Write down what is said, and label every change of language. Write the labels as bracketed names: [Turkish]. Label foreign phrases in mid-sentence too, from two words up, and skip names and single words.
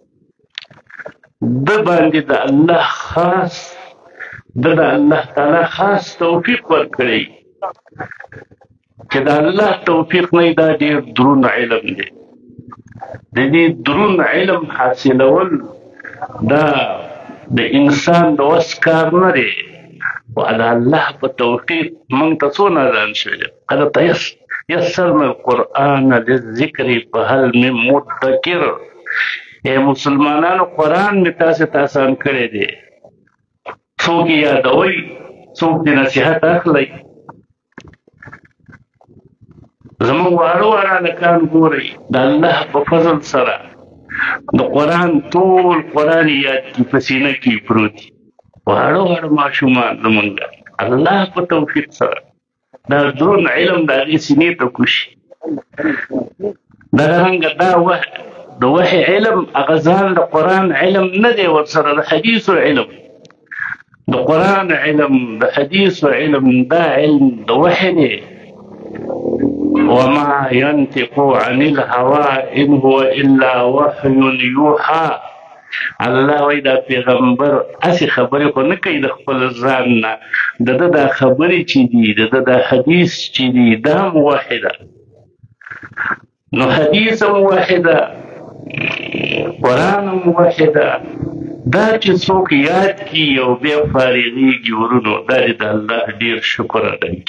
[Pashto] د باندې د الله خاص د الله تعالی خاص توفیق ورکړی چې د الله توفیق نه دا ډېر درون علم دی. د دې درون علم حاصلول دا د انسان د وس کار نه دی، خو د الله په توفیق موږ ته څونه اذان شوی دی. [Arabic] قد یسرنا القرآن للذکر فهل من مدکر. [Pashto] ای مسلمانانو قرآن مې تاسې ته آسان کړی دی، څوک یې یادوئ، څوک دې نصیحت اخلئ. زموږ واړه واړه هلکان ګورئ، د الله په فضل سره د قرآن ټول قرآن یاد کي، په سینه کې پروت دي. واړه واړه ماشومان زمونږ الله په توفیق سره دا درون علم د هغې سینې ته کوشي. دغرنګه دا د وحي علم هغه ځان د قرآن علم نه دی، ورسره د حدیثو علم، د قرآن علم، د حدیثو علم، دا علم د وحي دی. [Arabic] وما ينطق عن الهوى إن هو إلا وحي يوحى. [Pashto] الله وایي دا پیغمبر هسې خبرې خو نه کوي د خپل ځان نه، د ده دا خبرې چې دي، د ده دا حدیث چې دي، دا هم وحي ده. نو حدیث هم وحي ده، قرآن هم وحي ده، دا چې څوک یاد کي او بیا فارغېږي ورونو دا د الله ډېر شکر ادا کړي.